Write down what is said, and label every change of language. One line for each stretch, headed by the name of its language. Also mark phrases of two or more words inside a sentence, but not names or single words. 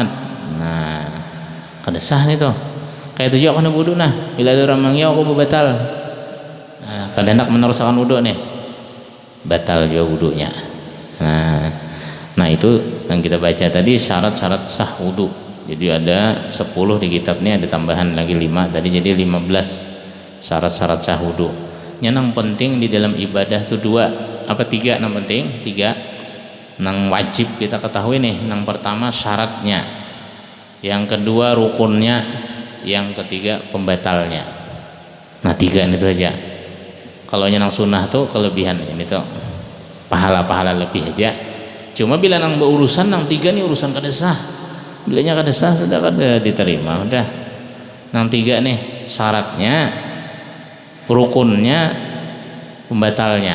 Banjar: Nah, kada sah nih tuh.
Indonesian: Kayak itu juga aku wudu nah, bila ada orang manggil aku berbatal.
Banjar: Nah, kada hendak meneruskan wudu nih, batal juga wudunya.
Indonesian: Nah itu yang kita baca tadi syarat-syarat sah wudu. Jadi ada 10 di kitab ini, ada tambahan lagi 5 tadi, jadi 15 syarat-syarat sah wudu. Yang penting di dalam ibadah itu 2 apa 3 yang penting 3 yang wajib kita ketahui nih. Yang pertama syaratnya, yang kedua rukunnya, yang ketiga pembatalnya. Nah 3 itu aja. Kalau yang sunnah tuh kelebihan ini tuh pahala-pahala lebih aja.
Banjar: Cuma bila nang berurusan nang 3 nih urusan kada sah, bilanya kada sah sudah kada diterima udah. Nang 3 nih syaratnya, rukunnya, pembatalnya.